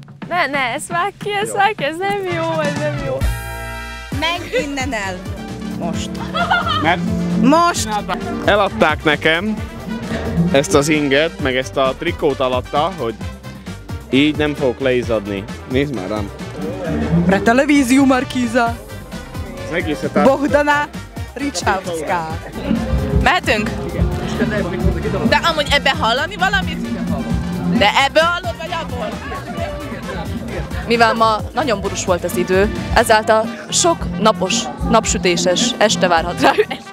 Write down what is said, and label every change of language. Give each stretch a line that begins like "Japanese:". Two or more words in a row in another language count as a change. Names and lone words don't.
Hungarian: Ne, ezt vágj ki, ez nem jó, ez nem jó. Meg innen el. Most. Mert most eladták nekem ezt az inget, meg ezt a trikót alatta, hogy így nem fogok leizzadni. Nézd már rám.
Slovak: Pre televíziu Markíza.
Hungarian: Az egészet Bohdana Ricsávszká. Mehetünk? De amúgy ebben hallani valamit? De ebből hallod, vagy abból? Mivel ma nagyon borús volt az idő, ezáltal sok napos, napsütéses este várhat rá.